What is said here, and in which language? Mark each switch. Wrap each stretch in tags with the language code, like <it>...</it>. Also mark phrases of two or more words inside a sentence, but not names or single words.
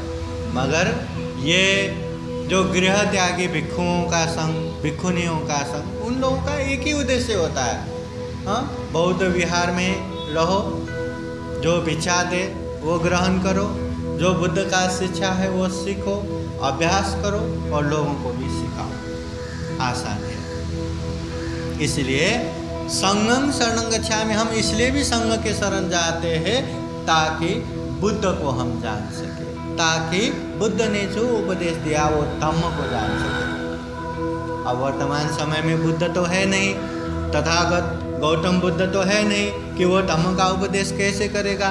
<hi>मगर ये जो गृह त्यागी भिक्षुओं का संग, भिक्षुनियों का संग, उन लोगों का एक ही उद्देश्य होता है। हाँ, बौद्ध विहार में रहो, जो भिक्षा दे वो ग्रहण करो, जो बुद्ध का शिक्षा है वो सीखो, अभ्यास करो और लोगों को भी सिखाओ। आसान है।</hi> <pi>इसलिए संगं शरणं गच्छामि,</pi> <hi>हम इसलिए भी संघ के शरण जाते हैं ताकि बुद्ध को हम जान सके, ताकि बुद्ध ने जो उपदेश दिया वो धम्म को जान सके। अब वर्तमान समय में बुद्ध तो है नहीं, तथागत गौतम बुद्ध तो है नहीं कि वो धम्म का उपदेश कैसे करेगा।</hi>